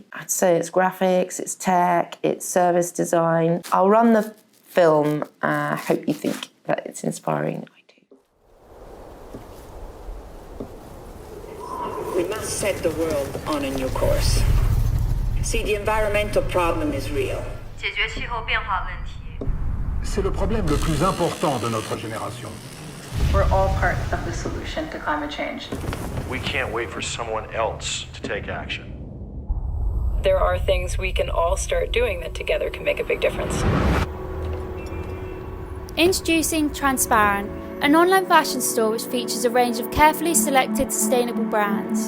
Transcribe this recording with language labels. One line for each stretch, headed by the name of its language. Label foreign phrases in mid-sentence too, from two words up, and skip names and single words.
English: I'd say it's graphics, it's tech, it's service design. I'll run the film. I hope you think that it's inspiring. I do. We must set the world on a new course. See, the environmental problem is real.
Chinese: 解决气候变化问题
French: C'est le problème le plus important de notre génération.
English: We're all part of the solution to climate change. We can't wait for someone else to take action. There are things we can all start doing that together can make a big difference. Introducing Transparent, an online fashion store which features a range of carefully selected sustainable brands.